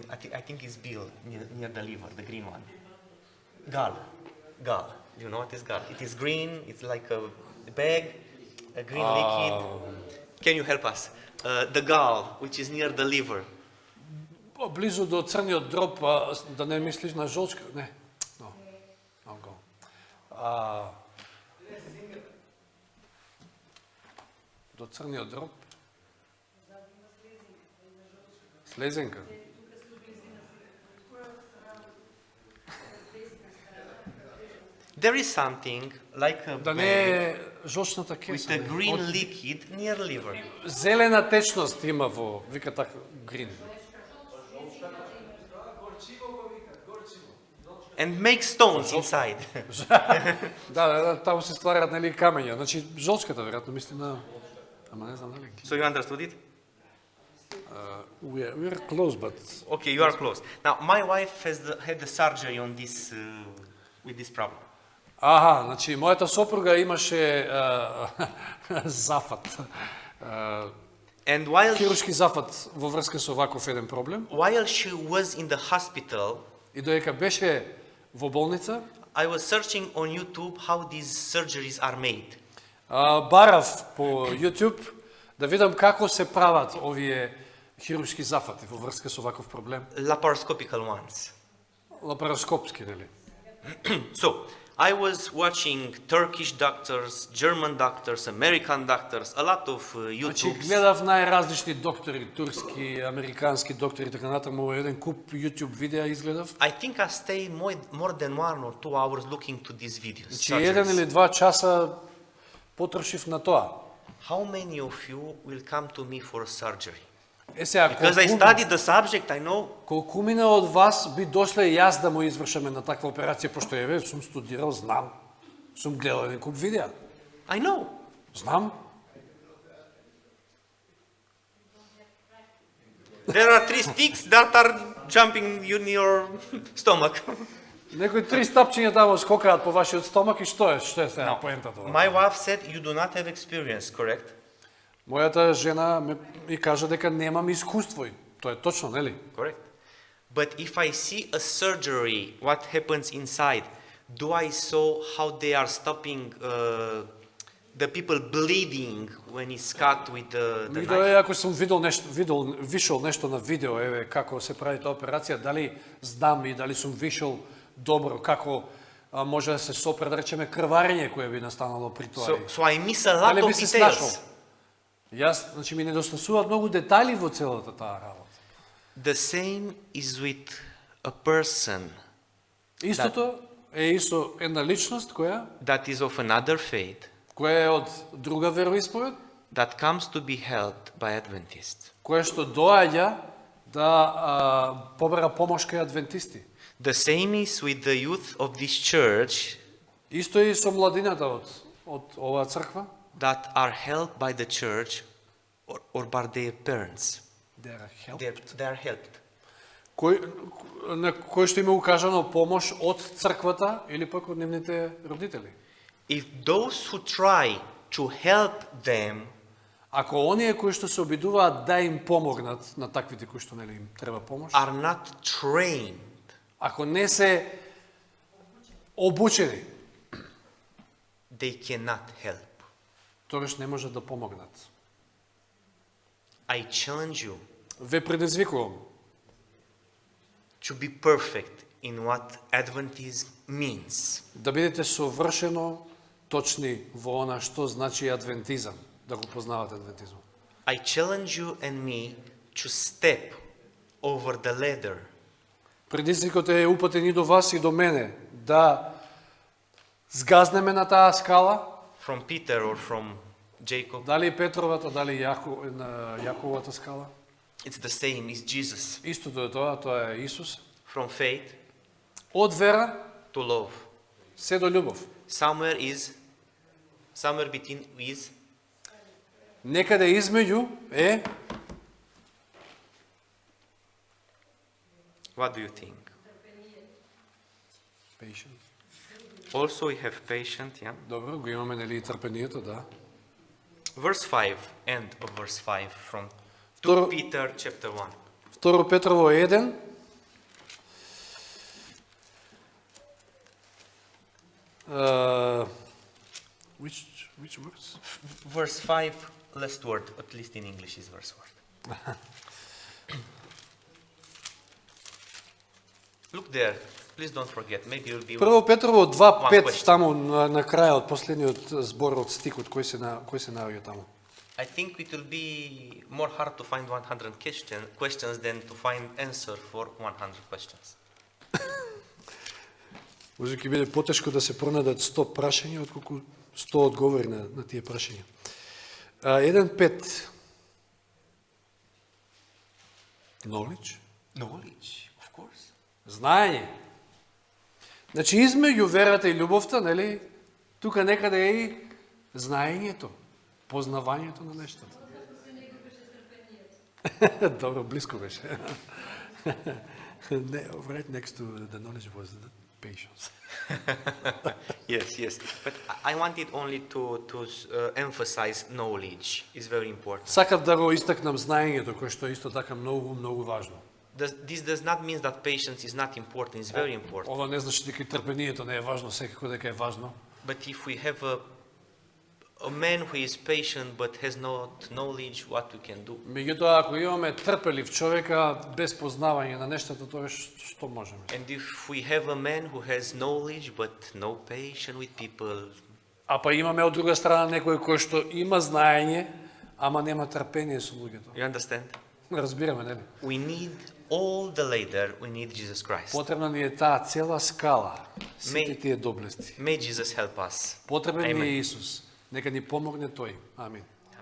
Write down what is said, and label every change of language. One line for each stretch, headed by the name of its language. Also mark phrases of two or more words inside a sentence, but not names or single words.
English: I think it's Bill near the liver, the green one. Gall. You know what is gall? It is green. It's like a bag, a green liquid. Can you help us? The gall, which is near the liver.
Macedonian: Близу до црниот дроб, да не мислиш на жолчка, не.
English: No. I'll go.
Macedonian: До црниот дроб. Слезенка.
English: There is something like a
Macedonian: Да не
English: bag
Macedonian: е жолчната
English: with
Macedonian: кеса.
English: a
Macedonian: не.
English: green
Macedonian: Од-
English: liquid near liver.
Macedonian: Зелена течност има во, вика така, грин.
English: and make stones inside.
Macedonian: Да, там се стварат нели камења. Значи жолчката веројатно мисли на ама не знам дали.
English: So you understood it? We're close, but Okay, you are close. Now, my wife had the surgery on this with this problem.
Macedonian: Аха, значи мојата сопруга имаше зафат.
English: And while
Macedonian: Хируршки зафат во врска со ваков еден проблем.
English: while she was in the hospital,
Macedonian: И додека беше во болница,
English: I was searching on YouTube how these surgeries are made.
Macedonian: барав по YouTube да видам како се прават овие хируршки зафати во врска со ваков проблем.
English: Laparoscopical ones.
Macedonian: Лапароскопски, нели?
English: So, I was watching Turkish doctors, German doctors, American doctors, a lot of
Macedonian: Значи
English: YouTube.
Macedonian: гледав најразлични доктори, турски, американски доктори и така натаму, еден куп YouTube видеа изгледав.
English: I think I stay more than 1 or 2 hours looking to these videos.
Macedonian: Значи еден или два часа потрошив на тоа.
English: How many of you will come to me for surgery?
Macedonian: Сега,
English: Because I studied the subject, I know.
Macedonian: колкумина од вас би дошле и јас да му извршаме на таква операција, пошто еве сум студирал, знам. Сум гледал еден куп видеа.
English: I know.
Macedonian: Знам.
English: There are 3 sticks that are jumping in your stomach.
Macedonian: Некои 3 стапчиња тамо скокаат по вашиот стомак и што е сега поентата?
English: My wife said you do not have experience, correct?
Macedonian: Мојата жена ми кажа дека немам искуство и тоа е точно, нели?
English: Correct. But if I see a surgery, what happens inside, do I saw how they are stopping the people bleeding when it's cut with the knife?
Macedonian: Меѓутоа, ако сум вишол нешто на видео, еве како се прави таа операција, дали знам и дали сум вишол добро како може да се сопре, да речеме, крварење кое би настанало при тоа.
English: So I miss a lot
Macedonian: Дали
English: of
Macedonian: би се snašao?
English: details.
Macedonian: Јас, значи ми недостасуваат многу детали во целата таа работа.
English: The same is with a person
Macedonian: Истото е и со една личност
English: that is of another faith
Macedonian: која е од друга вероисповед,
English: that comes to be helped by Adventists.
Macedonian: која што доаѓа да побара помош кај адвентисти.
English: The same is with the youth of this church Исто и со младината од оваа црква, that are helped by the church or by their parents. They are helped.
Macedonian: на кој што има укажано помош од црквата или пак од нивните родители.
English: If those who try to help them
Macedonian: Ако оние кои што се обидуваат да им помогнат на таквите кои што нели им треба помош,
English: are not trained,
Macedonian: ако не се обучени,
English: they cannot help.
Macedonian: тогаш не можат да помогнат.
English: I challenge you
Macedonian: Ве предизвикувам
English: to be perfect in what Adventism means.
Macedonian: да бидете совршено точни во она што значи адвентизам, да го познавате адвентизмот.
English: I challenge you and me to step over the ladder
Macedonian: Предизвикот е упатен и до вас и до мене да згазнеме на таа скала,
English: from Peter or from Jacob.
Macedonian: дали Петровата, дали Јаковата скала.
English: It's the same, it's Jesus.
Macedonian: Истото е тоа е Исус.
English: From faith
Macedonian: Од вера
English: to love.
Macedonian: се до љубов.
English: Somewhere between is
Macedonian: Некаде измеѓу е,
English: what do you think? Patient. Also we have patient, yeah.
Macedonian: Добро, го имаме нели и трпението, да.
English: Verse 5, end of verse 5 from 2
Macedonian: Второ-
English: Peter chapter 1.
Macedonian: Второ Петрово 1.
English: Which words? Verse 5, last word, at least in English is verse word. Look there, please don't forget, maybe you'll be...
Macedonian: Прво Петрово 2:5
English: question.
Macedonian: таму на крајот, последниот збор од стикот кој се наоѓа таму.
English: I think it will be more hard to find 100 questions than to find answer for 100 questions.
Macedonian: Може ќе биде потешко да се пронајдат 100 прашања отколку 100 одговори на тие прашања.
English: 1:5. Knowledge, Knowledge, of course.
Macedonian: знаење. Значи измеѓу верата и љубовта, нели, тука некаде е и знаењето, познавањето на нештата. Добро, близко беше.
English: Right next to the knowledge was the patience. Yes. But I wanted only to emphasize knowledge. It's very important.
Macedonian: Сакав да го истакнам знаењето, кое што е исто така многу важно.
English: This does not mean that patience is not important. It's very important.
Macedonian: Ова не значи дека трпението не е важно, секако дека е важно.
English: But if we have a man who is patient but has not knowledge, what we can do?
Macedonian: Меѓутоа, ако имаме трпелив човека без познавање на нештата, тоа што можеме?
English: And if we have a man who has knowledge but no patience with people,
Macedonian: А па имаме од друга страна некој кој што има знаење, ама нема трпение со луѓето.
English: you understand?
Macedonian: Разбираме, нели?
English: We need all the ladder, we need Jesus Christ.
Macedonian: Потребна ни е таа цела скала, сите тие доблести.
English: May Jesus help us.
Macedonian: Потребен ни
English: Amen.
Macedonian: е Исус. Нека ни помогне Тој. Амин.